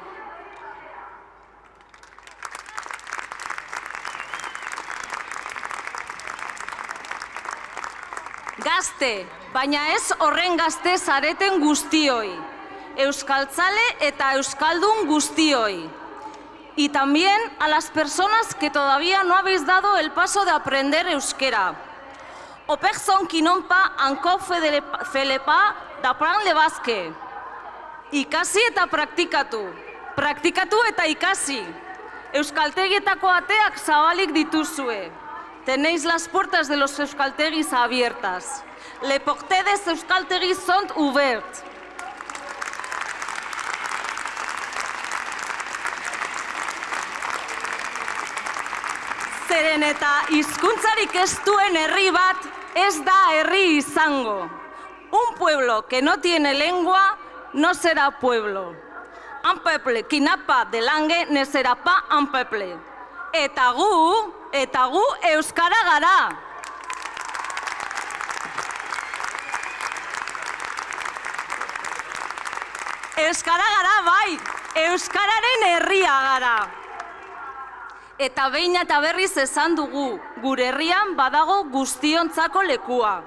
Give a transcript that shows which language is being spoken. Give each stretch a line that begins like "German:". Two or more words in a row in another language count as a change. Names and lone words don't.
Basque: Gazte, baina ez horren gazte zareten guztioi, euskaltzale eta euskaldun guztioi.
Spanish: Y también a las personas que todavía no habéis dado el paso de aprender euskera. Opexon kinonpa anko felepa da pran lebazke.
Basque: Ikasi eta praktikatu. Praktikatu eta ikasi. Euskaltegietako ateak zabalik dituzue.
Spanish: Tenéis las puertas de los euskaltegis abiertas.
French: Les portes des euskaltegis sont ouvertes.
Basque: Zeren eta hizkuntzarik ez duen herri bat ez da herri izango.
Spanish: Un pueblo que no tiene lengua no será pueblo.
French: Un peuple qui n'a pas de langue ne sera pas un peuple.
Basque: Eta gu euskara gara. Euskara gara bai, euskararen herria gara. Eta behin eta berriz esan dugu, gure herrian badago guztiontzako lekua.